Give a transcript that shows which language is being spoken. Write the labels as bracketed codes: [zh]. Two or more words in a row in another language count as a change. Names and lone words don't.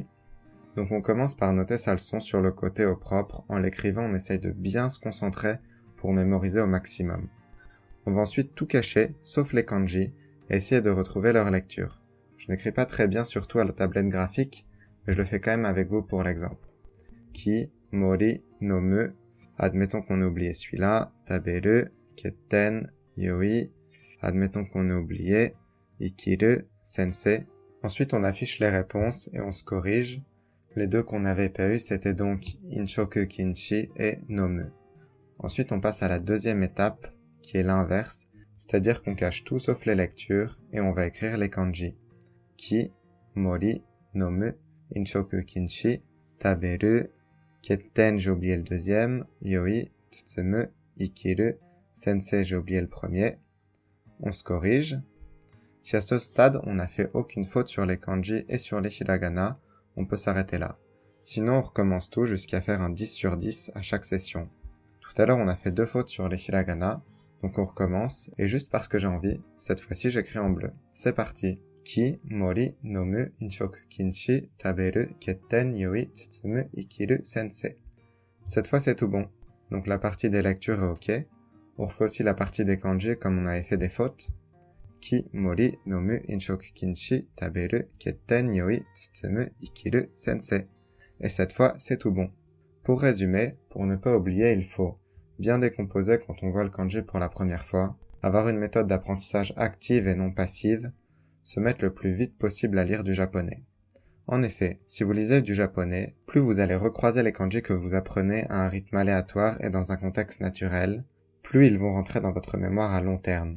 [fr] Donc on commence par noter sa leçon sur le côté au propre. En l'écrivant, on essaye de bien se concentrer pour mémoriser au maximum. On va ensuite tout cacher, sauf les kanji, et essayer de retrouver leur lecture. Je n'écris pas très bien surtout à la tablette graphique, mais je le fais quand même avec vous pour l'exemple. [ja] 木、森, 飲む. [fr] Admettons qu'on a oublié celui-là. [ja] 食べる、欠点、良い. [fr] Admettons qu'on a oublié. [ja] 生きる、先生. [fr] Ensuite, on affiche les réponses et on se corrige. Les deux qu'on n'avait pas eu, c'était donc [ja] 飲食禁止 [fr] et nomu. Ensuite, on passe à la deuxième étape, qui est l'inverse, c'est-à-dire qu'on cache tout sauf les lectures et on va écrire les kanji. [ja] 木、森、飲む、飲食禁止、食べる、欠点, [fr] j'ai oublié le deuxième, [ja] 良い、包む、生きる、先生, [fr] j'ai oublié le premier. On se corrige. Si à ce stade, on n'a fait aucune faute sur les kanji et sur les hiragana, on peut s'arrêter là. Sinon, on recommence tout jusqu'à faire un 10 sur 10 à chaque session. Tout à l'heure, on a fait 2 fautes sur les hiragana, donc on recommence, et juste parce que j'ai envie, cette fois-ci j'écris en bleu. C'est parti. [ja] 木、森、飲む、飲食禁止、食べる、欠点、良い、包む、生きる、先生. [fr] Cette fois c'est tout bon. Donc la partie des lectures est ok. On refait aussi la partie des kanji comme on avait fait des fautes. [ja] 木、森、飲む、飲食禁止、食べる、欠点、良い、包む、生きる、先生. [fr] Et cette fois, c'est tout bon. Pour résumer, pour ne pas oublier, il faut bien décomposer quand on voit le kanji pour la première fois, avoir une méthode d'apprentissage active et non passive, se mettre le plus vite possible à lire du japonais. En effet, si vous lisez du japonais, plus vous allez recroiser les kanji que vous apprenez à un rythme aléatoire et dans un contexte naturel, plus ils vont rentrer dans votre mémoire à long terme.